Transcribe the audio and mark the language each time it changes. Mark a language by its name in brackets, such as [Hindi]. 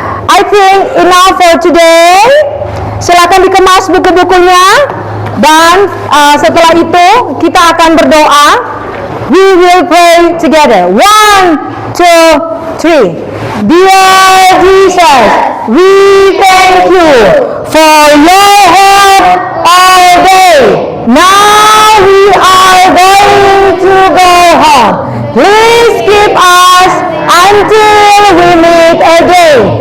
[English] I think enough for today. [Indonesian] Silakan dikemas buku-bukunya dan setelah itu kita akan berdoa. [English] We will pray together. 1, 2, 3. Dear Jesus, we thank you for your help all day. Now we are going to go home. Please keep us until we meet again.